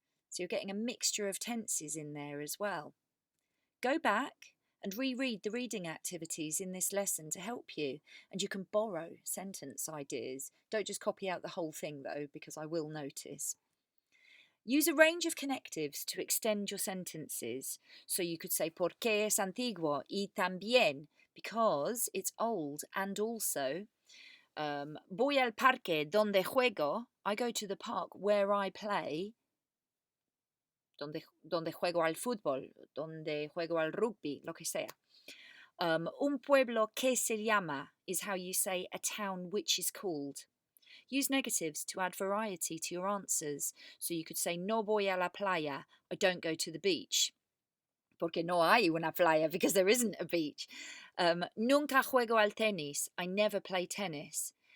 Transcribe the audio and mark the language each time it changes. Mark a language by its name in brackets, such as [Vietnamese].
[English] So you're getting a mixture of tenses in there as well. Go back and reread the reading activities in this lesson to help you, and you can borrow sentence ideas. Don't just copy out the whole thing though, because I will notice. Use a range of connectives to extend your sentences. So you could say [Spanish] porque es antiguo y también, [English] because it's old, and also [Spanish] voy al parque donde juego. [English] I go to the park where I play. [Spanish] Donde juego al fútbol, donde juego al rugby, lo que sea. Un pueblo que se llama [English] is how you say a town which is called. Use negatives to add variety to your answers. So you could say [Spanish] no voy a la playa, [English] I don't go to the beach. [Spanish] Porque no hay una playa, [English] because there isn't a beach. [Spanish] Nunca juego al tenis, [English] I never play tennis.